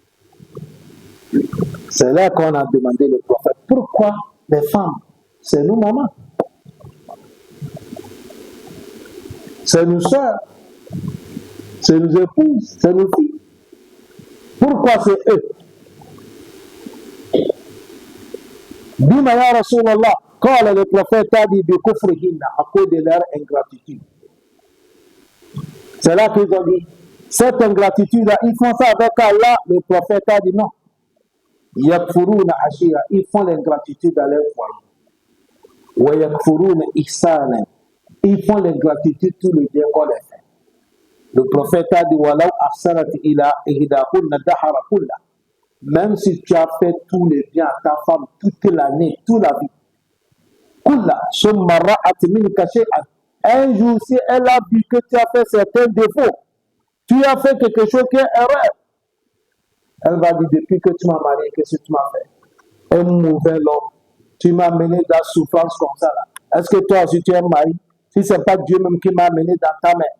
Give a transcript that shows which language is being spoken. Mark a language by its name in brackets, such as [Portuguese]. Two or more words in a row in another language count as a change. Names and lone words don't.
[French] C'est là qu'on a demandé le prophète, pourquoi les femmes? C'est nous, maman. C'est nos soeurs. C'est nos épouses. C'est nos filles. Pourquoi c'est eux? [Arabic] بم يا رسول الله, [French] quand le prophète a dit à cause de leur ingratitude. C'est là qu'ils ont dit, cette ingratitude-là, ils font ça avec Allah. Le prophète a dit non. [Arabic] يكفرن العشير, [French] ils font l'ingratitude à leur foyer. [Arabic] ويكفرن الإحسان, [French] ils font l'ingratitude tout le bien qu'on les fait. Le prophète a dit [Arabic] ولو أحسنت إلى إحداهن الدهر كله. [French] Même si tu as fait tout le bien à ta femme toute l'année, toute la vie. [Arabic] كله ثم رأت منك شيئا. [French] Un jour, si elle a vu que tu as fait certains défauts, tu as fait quelque chose qui est erreur. Elle va dire, depuis que tu m'as marié, qu'est-ce que tu m'as fait? Un mauvais homme. Tu m'as mené dans la souffrance comme ça. Là. Est-ce que toi aussi tu es marié? Si ce n'est pas Dieu même qui m'a mené dans ta main.